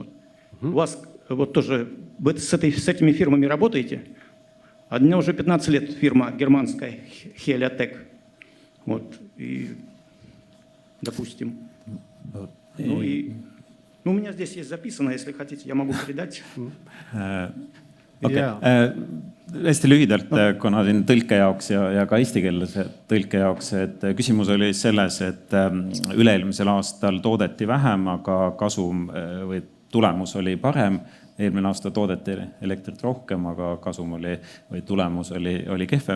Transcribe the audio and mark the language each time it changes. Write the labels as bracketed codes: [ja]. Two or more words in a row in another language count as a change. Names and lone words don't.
[ru] У вас вот тоже с этими фирмами работаете? Одна уже 15 лет фирма германская, Heliotech. Вот. И, допустим. У меня здесь есть записано, если хотите, я могу передать. [et] Okei. Hästi lühidalt, kuna siin tõlke jaoks ja ka eestikeelse tõlke jaoks, et küsimus oli selles, et üle-eelmisel aastal toodeti vähem, aga kasum või tulemus oli parem. Eelmine aasta toodeti elektrit rohkem, aga kasum või tulemus oli kehvem.